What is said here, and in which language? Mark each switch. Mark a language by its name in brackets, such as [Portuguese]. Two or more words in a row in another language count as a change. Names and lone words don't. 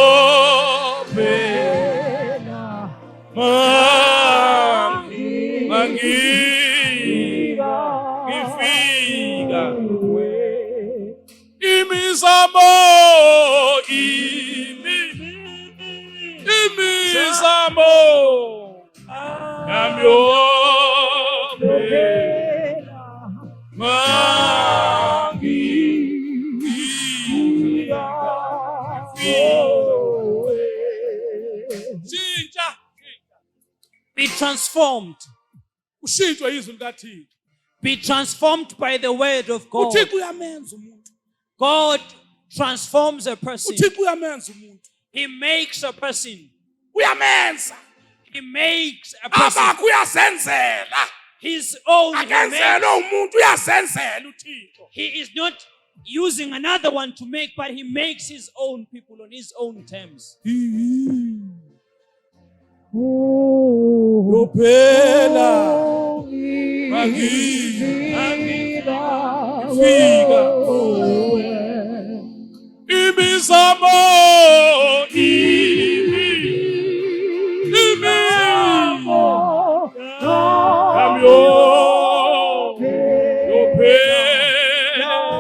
[Zulu] yophela ngifika kuwe imizamo imizamo yami yophela [English] Be transformed. [Zulu] ushintshwe izwi likaThixo [English] Be transformed by the word of God. [Zulu] uThixo uyamenza umuntu [English] God transforms a person. [Zulu] uThixo uyamenza umuntu [English] He makes a person. [Zulu] uyamenza [English] He makes a person. [Zulu] abakho uyazenzela [English] His own. He [Zulu] akenzela umuntu uyazenzela uThixo [English] He is not using another one to make, but he makes his own people on his own terms. [Zulu] yophela ngifika imizamo imizamo yami yophela